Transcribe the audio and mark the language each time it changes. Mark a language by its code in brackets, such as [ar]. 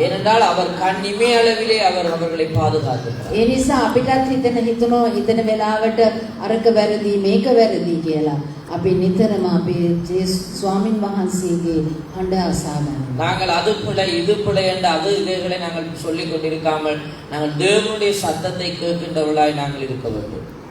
[ta] ஏனென்றால் அவர் கண் இமை அளவிலே அவர் அவர்களை பாதுகாக்கிறார். [si] ඒ නිසා අපිටත් හිතන වෙලාවට අරක වැරදි මේක වැරදි කියලා අපි නිතරම අපේ ස්වාමින් වහන්සේගේ හඬ අසා ගන්නවා. [ta] நாங்கள் அது பிழை இது பிழை என்ற அது இதைகளை நாங்கள் சொல்லிக் கொண்டிருக்காமல் நாங்கள் தேவனுடைய சத்தத்தை கேட்கின்றவர்களாய் நாங்கள் இருக்க வேண்டும்.